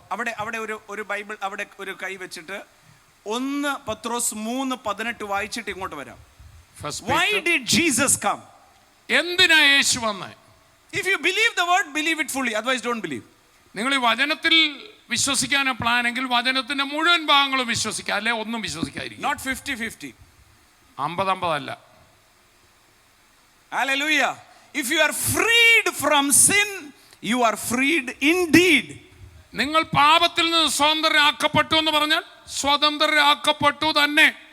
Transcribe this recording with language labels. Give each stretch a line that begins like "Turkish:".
Malayalam: അവിടെ ഒരു ബൈബിൾ അവിടെ ഒരു കൈ വെച്ചിട്ട് 1 പത്രോസ് 3:18 വായിച്ചിട്ട് ഇങ്ങോട്ട് വരാം.
English: Why did Jesus come?
Malayalam: എന്തിനാ യേശു വന്നേ?
English: If you believe the word, believe it fully. Otherwise, don't believe.
Malayalam: നിങ്ങൾ ഈ വചനത്തിൽ വിശ്വസിക്കാൻ പ്ലാൻ എങ്കിൽ വചനത്തിന്റെ മുഴുവൻ ഭാഗങ്ങളും വിശ്വസിക്കുക, അല്ലെ ഒന്നും വിശ്വസിക്കാതിരിക്കും.
English: Not 50-50.
Malayalam: 50-50 അല്ല.
English: Hallelujah. If you are freed from sin, you are freed indeed.
Malayalam: നിങ്ങൾ പാപത്തിൽ നിന്ന് സ്വതന്ത്രരാക്കപ്പെട്ടു എന്ന് പറഞ്ഞാൽ സ്വതന്ത്രരാക്കപ്പെട്ടു തന്നെ.